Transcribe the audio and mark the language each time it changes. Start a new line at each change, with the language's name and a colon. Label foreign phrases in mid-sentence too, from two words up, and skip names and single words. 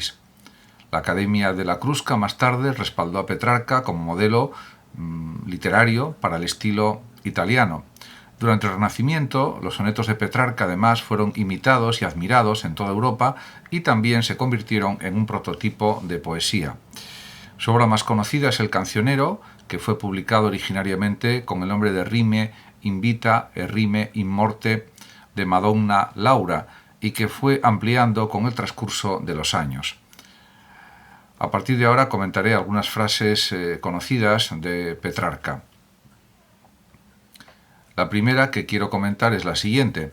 Spanish: La Academia de la Crusca más tarde respaldó a Petrarca como modelo literario para el estilo italiano. Durante el Renacimiento, los sonetos de Petrarca además fueron imitados y admirados en toda Europa y también se convirtieron en un prototipo de poesía. Su obra más conocida es El Cancionero, que fue publicado originariamente con el nombre de Rime in vita e Rime in morte de Madonna Laura y que fue ampliando con el transcurso de los años. A partir de ahora comentaré algunas frases conocidas de Petrarca. La primera que quiero comentar es la siguiente.